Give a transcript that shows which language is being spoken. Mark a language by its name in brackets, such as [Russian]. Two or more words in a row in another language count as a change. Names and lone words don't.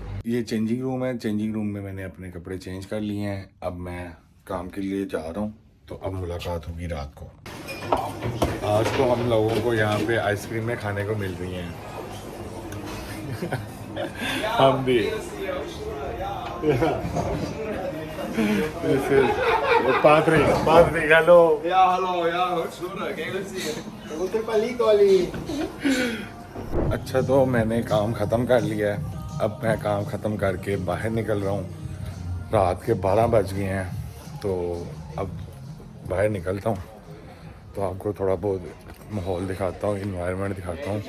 [Hindi] ये चेंजिंग रूम है, चेंजिंग रूम में मैंने अपने कपड़े चेंज कर लिए हैं। अब मैं काम के लिए जा रहा हूँ तो अब मुलाकात होगी रात को। आज तो हम लोगों को यहाँ पे आइसक्रीमें खाने को मिल रही हैं। हम भी Patrick, hello. [Dutch] Ja, hallo, ja, goedschuldig. Kijk, dat zie je. [Hindi] अच्छा तो मैंने काम ख़त्म कर लिया है। अब मैं काम ख़त्म करके बाहर निकल रहा हूँ। रात के 12 बज गए हैं, तो अब बाहर निकलता हूँ तो आपको थोड़ा बहुत माहौल दिखाता हूँ, इन्वायरमेंट दिखाता हूँ।